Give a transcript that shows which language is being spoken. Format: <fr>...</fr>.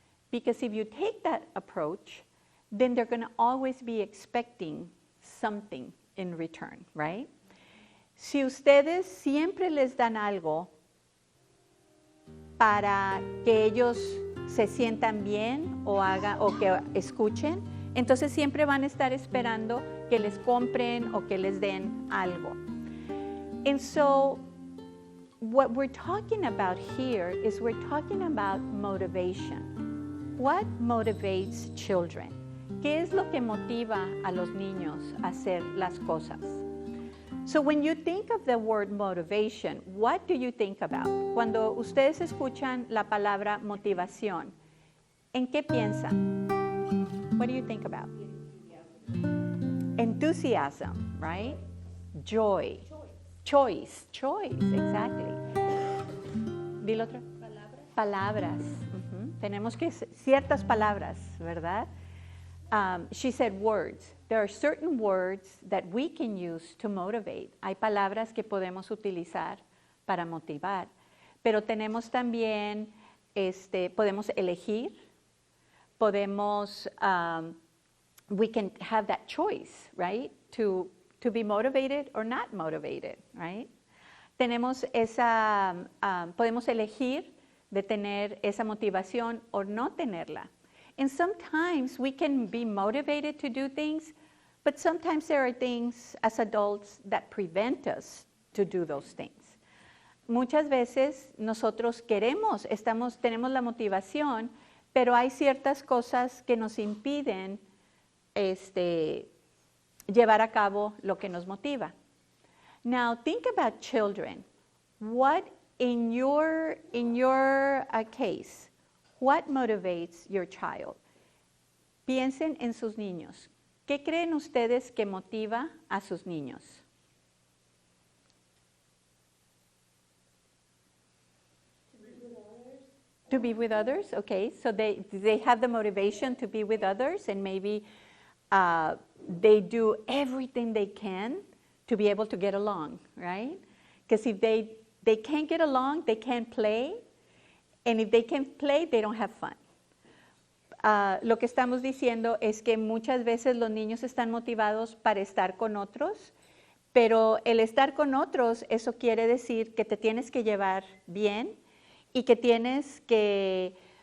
<en>Because if you take that approach, then they're going to always be expecting something in return, right?</en> <es>Si ustedes siempre les dan algo para que ellos se sientan bien o que escuchen, entonces siempre van a estar esperando que les compren o que les den algo.</es> <en>And so what we're talking about here is we're talking about motivation. What motivates children?</en> <es>¿Qué es lo que motiva a los niños a hacer las cosas?</es> <en>So when you think of the word motivation, what do you think about?</en> <es>Cuando ustedes escuchan la palabra motivación, ¿en qué piensan?</es> <en>What do you think about? Enthusiasm, right? Joy. Choice, exactly.</en> <es>Dilo otro. Palabras. Tenemos que ciertas palabras, ¿verdad?</es> <en>She said words. There are certain words that we can use to motivate.</en> <es>Hay palabras que podemos utilizar para motivar. Pero tenemos también, podemos elegir, podemos,</es> <en>we can have that choice, right? To be motivated or not motivated, right?</en> <es>Tenemos podemos elegir de tener esa motivación o no tenerla.</es> <en>And sometimes we can be motivated to do things, but sometimes there are things as adults that prevent us to do those things.</en> <es>Muchas veces nosotros tenemos la motivación, pero hay ciertas cosas que nos impiden llevar a cabo lo que nos motiva.</es> <en>Now think about children. What in your case, what motivates your child?</en> <es>Piensen en sus niños. ¿Qué creen ustedes que motiva a sus niños?</es> <en>To be with others, okay. So they have the motivation to be with others, and maybe they do everything they can to be able to get along, right? Because if they can't get along, they can't play, and if they can't play, they don't have fun.</en> <es>Lo que estamos diciendo es que muchas veces los niños están motivados para estar con otros, pero el estar con otros, eso quiere decir que te tienes que llevar bien y que tienes que</es>